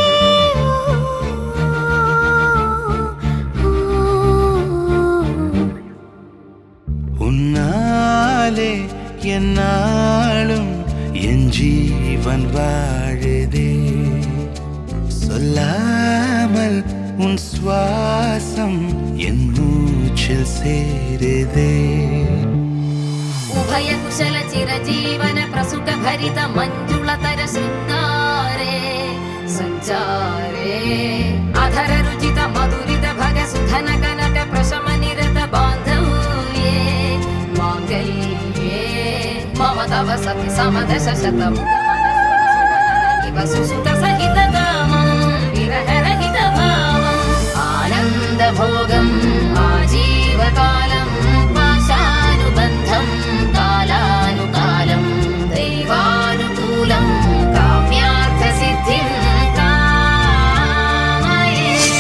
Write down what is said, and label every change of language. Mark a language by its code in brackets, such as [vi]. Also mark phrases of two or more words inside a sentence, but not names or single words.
[ta] உன்னாலே என்னாலும் என் ஜீவன் வாழுதே சொல்லாமல் உன் சுவாசம் என் மூச்சில் சேருதே [sa] उभय कुशल चिरजीवन प्रसुख भरित मंजुलतर शृंगारे संचारे अधर रुचित मधुरित भग सुधन कनक प्रशम निरत बांधव्ये मांगल्ये मम तव सति समदश शतम् इव सुसुत सहित कामं विरह रहित भावम् आनंद भोगम् आजीवकालं पाशानुबन्धं कालानुकालं दैवानुकूलं काम्यार्थ सिद्धिं कामये